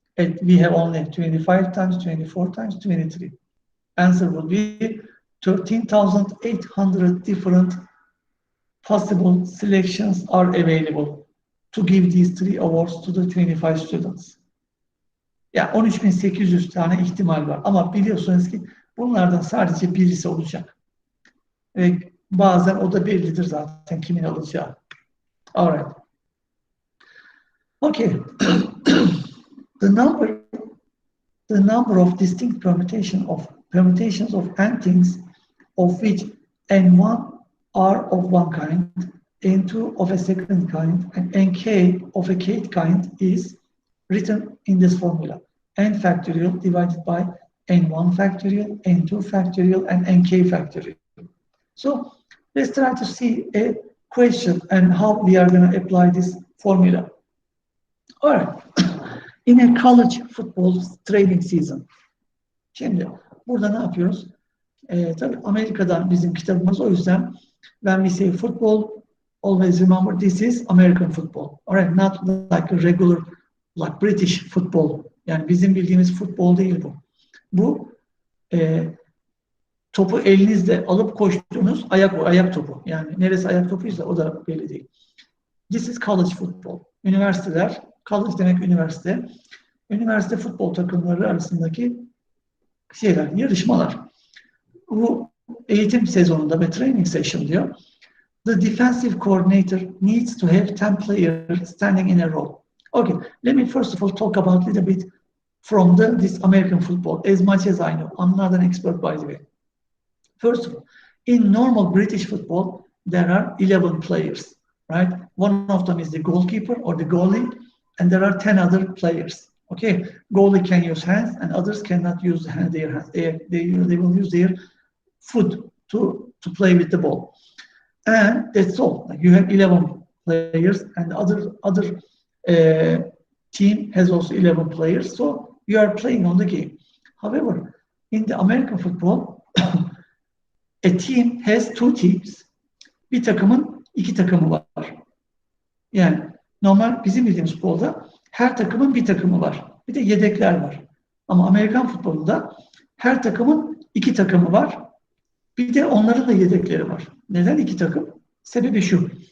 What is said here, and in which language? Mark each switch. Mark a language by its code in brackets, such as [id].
[en] And we have only 25 times 24 times 23. Answer would be 13,800 different possible selections are available to give these 3 awards to the 25 students. [tr] Ya 13.800 tane ihtimal var. Ama biliyorsunuz ki bunlardan sadece birisi olacak. Ve bazen o da bellidir zaten kimin alacağı. [en] Alright. Okay. The number of distinct permutations of n things of which n1 are of one kind, n2 of a second kind, and nk of a kth kind is written in this formula. N factorial divided by n1 factorial, n2 factorial, and nk factorial. So let's try to see a question and how we are going to apply this formula. All right. In a college football training season. [tr] Şimdi burada ne yapıyoruz? Tabii Amerika'dan bizim kitabımız, o yüzden [en] when we say football, always remember this is American football. All right, not like a regular, like British football. [tr] Yani bizim bildiğimiz futbol değil bu. Bu topu elinizle alıp koştuğunuz ayak topu. Yani neresi ayak topuysa o da belli değil. [en] This is college football. [tr] Üniversiteler, college demek üniversite. Üniversite futbol takımları arasındaki yarışmalar. Bu eğitim sezonunda ve training session diyor. [en] The defensive coordinator needs to have 10 players standing in a row. Okay, let me first of all talk about a little bit from this American football, as much as I know. I'm not an expert, by the way. First of all, in normal British football, there are 11 players, right? One of them is the goalkeeper or the goalie, and there are 10 other players. Okay, goalie can use hands, and others cannot use their hands. They will use their foot to play with the ball. And that's all. Like you have 11 players, and other team has also 11 players. So you are playing on the game. However, in the American football, a team has 2 teams. [tr] Bir takımın 2 takımı var. Yani normal bizim bildiğimiz futbolda her takımın bir takımı var. Bir de yedekler var. Ama Amerikan futbolunda her takımın 2 takımı var. Bir de onların da yedekleri var. Neden 2 takım? Sebebi şu.